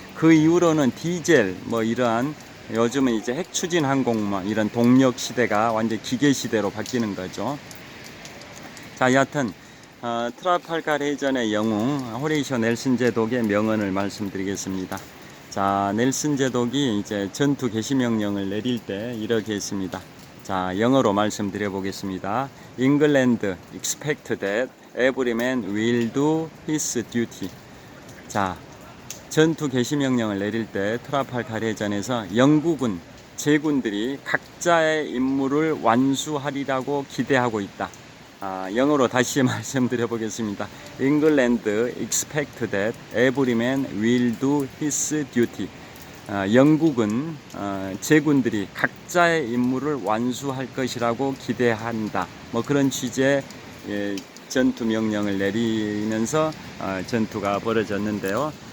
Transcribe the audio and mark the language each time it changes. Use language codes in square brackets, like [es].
[ko] 그 이후로는 디젤 이러한 요즘은 이제 핵 추진 항공 이런 동력 시대가 완전 기계 시대로 바뀌는 거죠. 자, 여하튼 트라팔카르 해전의 영웅 호레이쇼 넬슨 제독의 명언을 말씀드리겠습니다. 자, 넬슨 제독이 이제 전투 개시 명령을 내릴 때 이렇게 했습니다. 자, 영어로 말씀드려 보겠습니다. [en] England expect that every man will do his duty. [ko] 자, 전투 개시 명령을 내릴 때 트라팔카르 해전에서 영국은 제군들이 각자의 임무를 완수하리라고 기대하고 있다. 영어로 다시 말씀드려 보겠습니다. [en] England expect that every man will do his duty. [ko] 영국은 제군들이 각자의 임무를 완수할 것이라고 기대한다. 그런 취지의 전투 명령을 내리면서 전투가 벌어졌는데요.